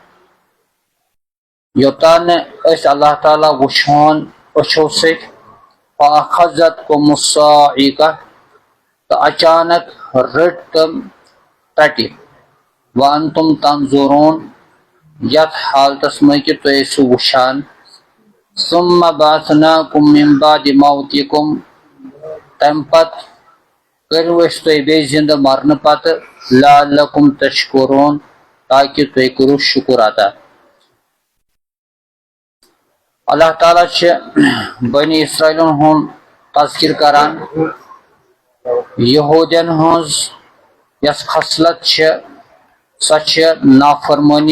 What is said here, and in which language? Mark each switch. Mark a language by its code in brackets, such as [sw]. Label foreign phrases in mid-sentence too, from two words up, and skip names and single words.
[ks] یوٚتانۍ نہٕ أسۍ اللہ تعالیٰ وٕچھہون أچھو سۭتۍ [ar] فأخذتكم الصاعقة [ks] تو اچانک رٹ تم ٹٹہِ [ar] وانتم تنظرون [ks] یتھ حالتس منٛز کہ تُہۍ ٲسِو وٕچھان [ar] ثم بعثناكم من بعد موتكم [ks] تمہِ پتہٕ کٔرِو أسۍ تُہۍ بیٚیہِ زندٕ مرنہٕ پتہٕ [ar] لعلكم تشکرون [ks] تاکہ تُہۍ کٔرِو شکر ادا اللہ تعالیٰ چھِ بنی اسرائیلن ہُنٛد تذکر کران یہودین ہٕنٛز یۄس خصلت چھِ سۄ چھِ نافرمٲنی